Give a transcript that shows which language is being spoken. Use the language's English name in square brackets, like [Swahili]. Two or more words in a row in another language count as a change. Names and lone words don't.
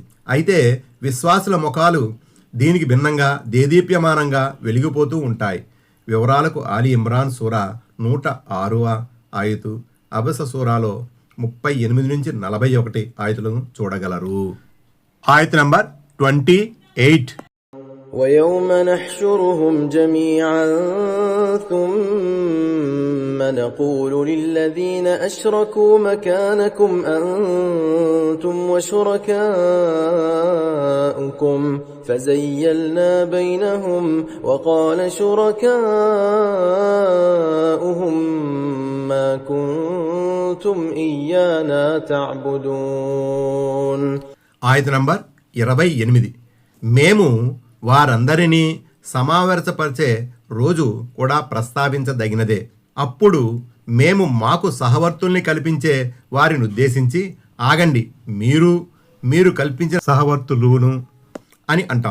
[Telugu] అయితే విశ్వాసుల ముఖాలు దీనికి భిన్నంగా దేదీప్యమానంగా వెలిగిపోతూ ఉంటాయి. వివరాలకు ఆలి ఇమ్రాన్ సూరా 106వ ఆయతు, అబస సూరాలో 38 నుంచి 41 ఆయతులను చూడగలరు. ఆయత నంబర్ 28. [Arabic] ويوم نحشرهم جميعا ثم نقول للذين أشركوا مكانكم أنتم وشركاؤكم فزيلنا بينهم وقال شركاؤهم ما كنتم إيانا تعبدون. [Telugu] ఆయత నంబర్ 28. మేము వారందరినీ సమావేశపరిచే రోజు కూడా ప్రస్తావించదగినదే. అప్పుడు మేము మాకు సహవర్తుల్ని కల్పించే వారిని ఉద్దేశించి ఆగండి, మీరు కల్పించిన సహవర్తులును అని అంటాం.